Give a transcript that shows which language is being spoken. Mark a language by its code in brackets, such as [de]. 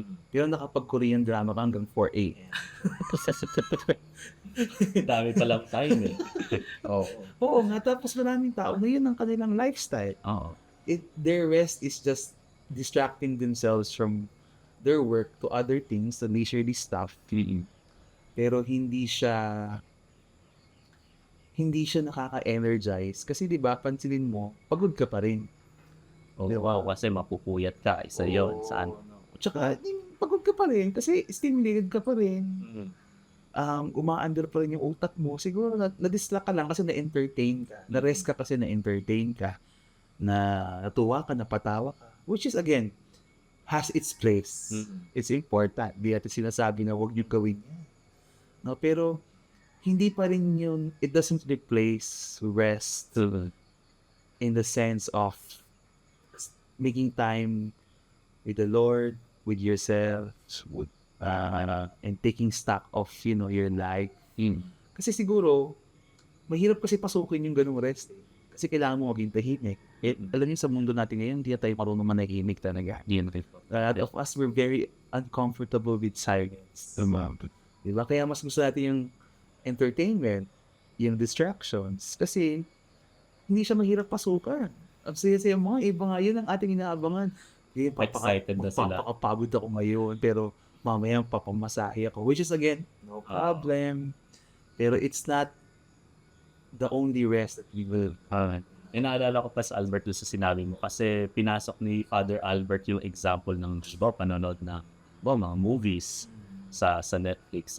[tl] Pero nakapag-Korean drama ka hanggang 4 a.m. Dami palang time eh. Oo nga, tapos maraming tao na yun ang kanilang lifestyle. Oo. [en] Their rest is just distracting themselves from their work to other things, the leisurely stuff. [tl] Pero hindi siya nakaka-energize. Kasi di ba pansinin mo, pagod ka pa rin. Wow, kasi mapupuyat ka. Isa yun. Saan? Tsaka, pagod ka pa rin kasi stimulated ka pa rin. Umaandar pa rin yung utak mo. Siguro na-distract ka lang kasi na-entertain ka. Na-rest ka kasi na-entertain ka. Na natuwa ka, napatawa ka. [en] Which is again, has its place. It's important. [tl] Di natin sinasabi na huwag niyo gawin yan. No, pero hindi pa rin yun, [en] it doesn't replace rest in the sense of making time with the Lord, with yourself, and taking stock of, your life. [tl] Kasi siguro, mahirap kasi pasukin yung ganung rest. Kasi kailangan mo maging tahimik. Alam niyo sa mundo natin ngayon, hindi tayo marunong manahimik talaga. [en] A lot of us, we're very uncomfortable with silence. [tl] Diba? Kaya mas gusto natin yung entertainment, yung distractions. Kasi, hindi siya mahirap pasukan. Ang saya-saya mga iba nga, yun ang ating inaabangan. Excited na sila. Papakapagod ako ngayon, pero mamaya papamasahe ako. [en] Which is again, no problem. [tl] Pero [en] it's not the only rest that we will. [tl] Inaalala ko pa sa Albert doon sa sinabi mo kasi pinasok ni Father Albert yung example ng panonood na mga movies sa Netflix.